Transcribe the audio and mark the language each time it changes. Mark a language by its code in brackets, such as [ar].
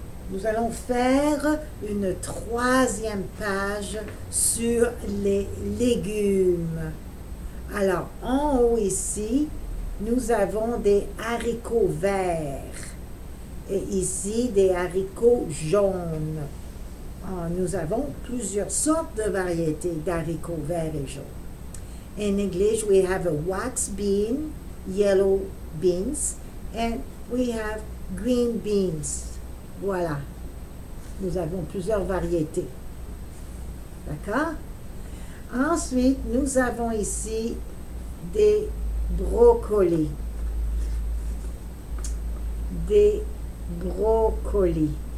[fr] Nous allons faire une troisième page sur les légumes. Alors, en haut ici, nous avons des haricots verts. Et ici, des haricots jaunes. Nous avons plusieurs sortes de variétés d'haricots verts et jaunes. [en] In English, we have a wax bean, yellow beans, and we have green beans. Voilà. [fr] Nous avons plusieurs variétés. D'accord? Ensuite, nous avons ici des brocolis. Des brocolis.